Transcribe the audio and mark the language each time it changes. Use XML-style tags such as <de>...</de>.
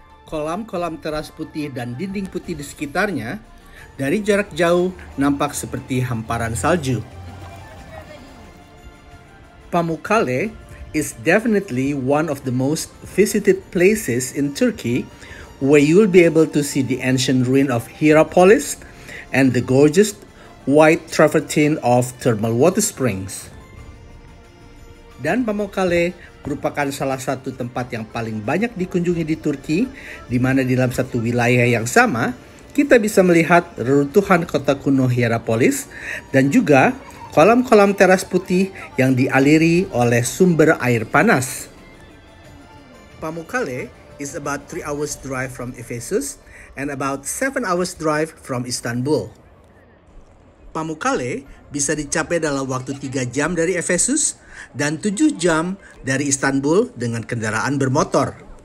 <id>Kolam-kolam teras putih dan dinding putih di sekitarnya dari jarak jauh nampak seperti hamparan salju.</id> <en>Pamukkale is definitely one of the most visited places in Turkey, where you will be able to see the ancient ruin of Hierapolis and the gorgeous white travertine of thermal water springs.</en> <id>Dan Pamukkale merupakan salah satu tempat yang paling banyak dikunjungi di Turki, di mana di dalam satu wilayah yang sama kita bisa melihat reruntuhan kota kuno Hierapolis dan juga kolam-kolam teras putih yang dialiri oleh sumber air panas.</id> <en>Pamukkale is about 3 hours drive from Ephesus and about 7 hours drive from Istanbul.</en> <id>Pamukkale bisa dicapai dalam waktu 3 jam dari Efesus dan 7 jam dari Istanbul dengan kendaraan bermotor.</id>